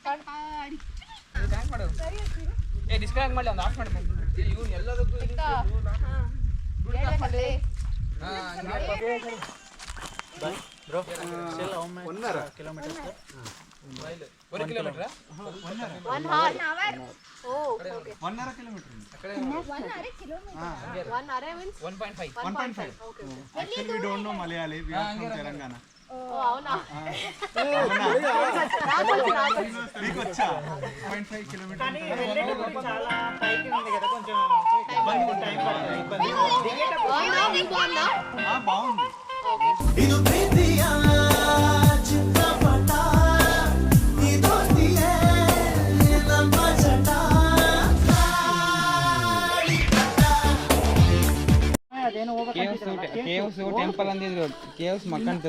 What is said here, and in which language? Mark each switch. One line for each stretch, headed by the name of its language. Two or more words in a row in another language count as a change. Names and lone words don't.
Kannada: ಡಿಸ್ಕನೆಕ್ಟ್ ಮಾಡಿ ಒಂದು ಆಫ್ ಮಾಡಿ ಇವ್ನು ಎಲ್ಲದಕ್ಕೂ
English: bro still how much kilometers 1 ಕಿಲೋಮೀಟರ್ 1 hour ಓ ಓಕೆ 1 hour ಕಿಲೋಮೀಟರ್ 1 hour means 1.5 ಓಕೆ actually we don't know Malayali we are from Telangana
Telugu: ఓ అవునా మీకు వచ్చా 0.5 కిలోమీటర్ కానీ వెళ్ళేటప్పుడు చాలా పైకి ఉంది కదా కొంచెం టైం పడుతుంది ఇబ్బంది బాగుందా బాగుంది
Kannada: ಇದು ಪ್ರೀತಿಯ ಚಿತ್ರಪಟ ಇದೊಂದಿಯೇ ನಮ್ಮ ಚಟ ಅದೇನೋ ಕೇವ್ಸ್ ಟೆಂಪಲ್ ಅಂದಿದ್ರು ಕೇವ್ಸ್ ಮಕ್ಕಂತು